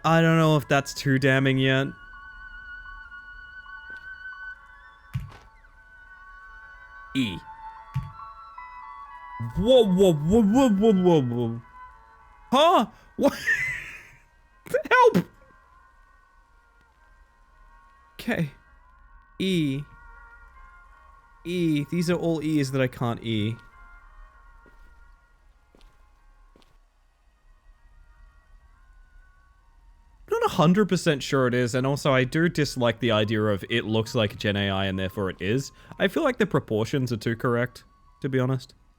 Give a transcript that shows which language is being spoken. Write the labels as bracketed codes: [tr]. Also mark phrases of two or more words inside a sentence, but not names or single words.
[en] I don't know if that's too damning yet. E. Whoa, whoa, whoa, whoa, whoa, whoa, whoa. Huh? What? Help! Okay. E. E. These are all E's that I can't E. I'm not 100% sure it is, and also I do dislike the idea of it looks like Gen AI and therefore it is. I feel like the proportions are too correct, to be honest.